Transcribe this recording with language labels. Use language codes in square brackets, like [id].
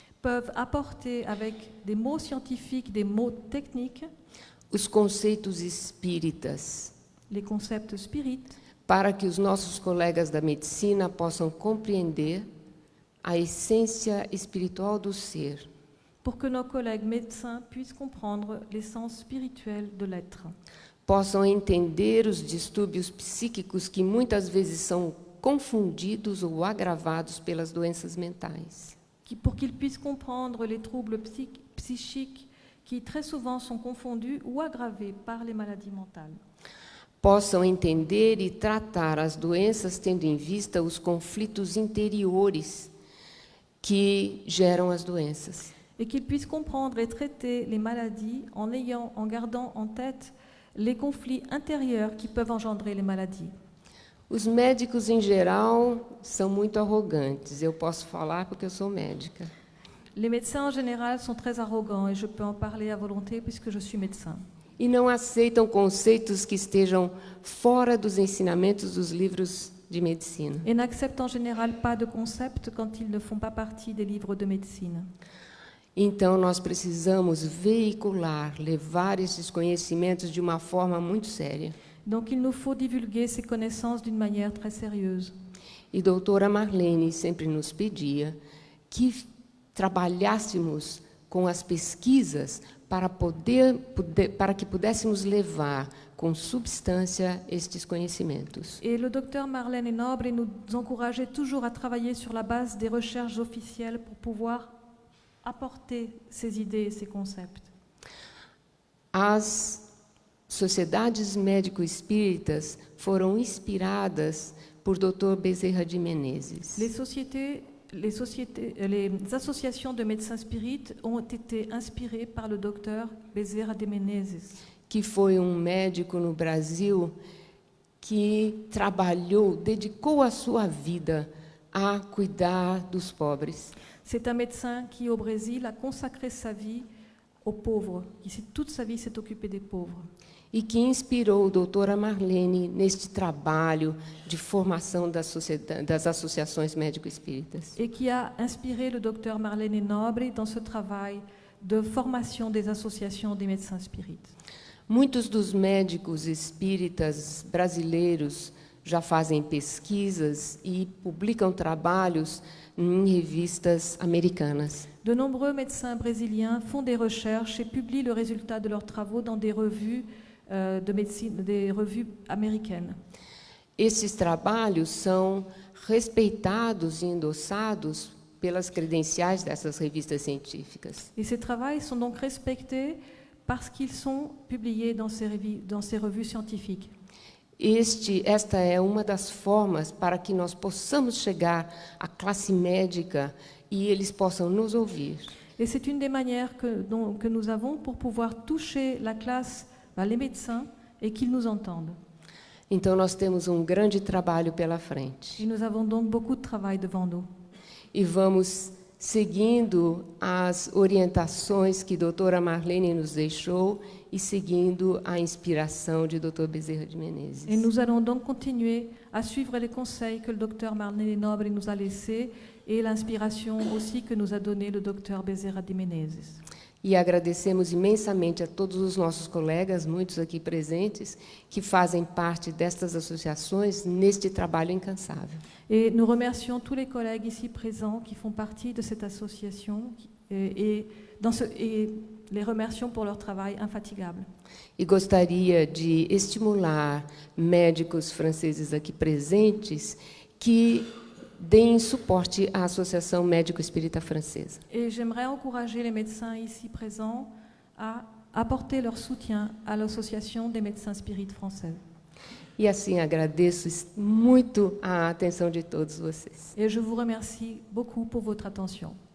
[fr] peuvent apporter avec des mots scientifiques, des mots techniques, [pt] os conceitos espíritas, [fr] les concepts spirites, [pt] para que os nossos colegas da medicina possam compreender a essência espiritual do ser. [fr] pour que nos collègues médecins puissent comprendre l'essence spirituelle de l'être, [pt] Possam entender os distúrbios psíquicos que muitas vezes são confundidos ou agravados pelas doenças mentais. [fr] pour qu'ils puissent comprendre les troubles psychiques qui très souvent sont confondus ou aggravés par les maladies mentales. [pt] Possam entender e tratar as doenças tendo em vista os conflitos interiores que geram as doenças. [fr] Et qu'ils puissent comprendre et traiter les maladies en gardant en tête les conflits intérieurs qui peuvent engendrer les maladies. [pt] Os médicos, em geral, são muito arrogantes. Eu posso falar porque eu sou médica. [fr] Les médecins en général sont très arrogants et je peux en parler à volonté puisque je suis médecin. [pt] E não aceitam conceitos que estejam fora dos ensinamentos dos livros de medicina. [fr] Et n'acceptent en général pas de concepts quand ils ne font pas partie des livres de médecine. [pt] Então, nós precisamos veicular, levar esses conhecimentos de uma forma muito séria. [fr] Donc il nous faut divulguer ces connaissances d'une manière très sérieuse. [pt] E doutora Marlene sempre nos pedia que trabalhássemos com as pesquisas para que pudéssemos levar com substância estes conhecimentos. [fr] Et le docteur Marlène Nobre nous encourageait toujours à travailler sur la base des recherches officielles pour pouvoir apporter ces idées et ces concepts. [pt] As sociedades médico-espíritas foram inspiradas por Dr. Bezerra de Menezes. [fr] Les associations de médecins spirites ont été inspirées par le docteur Bezerra de Menezes, [pt] que foi médico no Brasil que dedicou a sua vida a cuidar dos pobres. [fr] C'est un médecin qui, au Brésil, a consacré sa vie aux pauvres, qui toute sa vie s'est occupé des pauvres. [pt] E que inspirou a doutora Marlene neste trabalho de formação das associações médico-espíritas. [fr] Et qui a inspiré le docteur Marlène Nobre dans ce travail de formation des associations des médecins spirites. [pt] Muitos dos médicos espíritas brasileiros já fazem pesquisas e publicam trabalhos em revistas americanas. [fr] De nombreux médecins brésiliens font des recherches et publient le résultat de leurs travaux dans des revues de médecine, des revues américaines. [pt] Esses trabalhos são respeitados e endossados pelas credenciais dessas revistas científicas. [fr] Et ces travaux sont donc respectés parce qu'ils sont publiés dans ces revues scientifiques. [pt] Esta é uma das formas para que nós possamos chegar à classe médica e eles possam nos ouvir. [fr] Et c'est une des manières que nous avons pour pouvoir toucher la classe, les médecins, et qu'ils nous entendent. [pt] Então, nós temos um grande trabalho pela frente. [fr] Et nous avons donc beaucoup de travail devant nous. [pt] E vamos seguindo as orientações que a doutora Marlene nos deixou e seguindo a inspiração de Dr. Bezerra de Menezes. [fr] Et nous allons donc continuer à suivre les conseils que le docteur Marlene Nobre nous a laissés et l'inspiration aussi que nous a donné le docteur Bezerra de Menezes. [pt] E agradecemos imensamente a todos os nossos colegas, muitos aqui presentes, que fazem parte destas associações neste trabalho incansável. [fr] Et nous remercions tous les collègues ici présents qui font partie de cette association et les remercions pour leur travail infatigable. [pt] E gostaria de estimular médicos franceses aqui presentes que deem suporte à Associação Médico Espírita Francesa. [fr] Et j'aimerais encourager les médecins ici présents à apporter leur soutien à l'Association des médecins spirites français. [pt] E assim agradeço muito a atenção de todos vocês. [fr] Et je vous remercie beaucoup pour votre attention.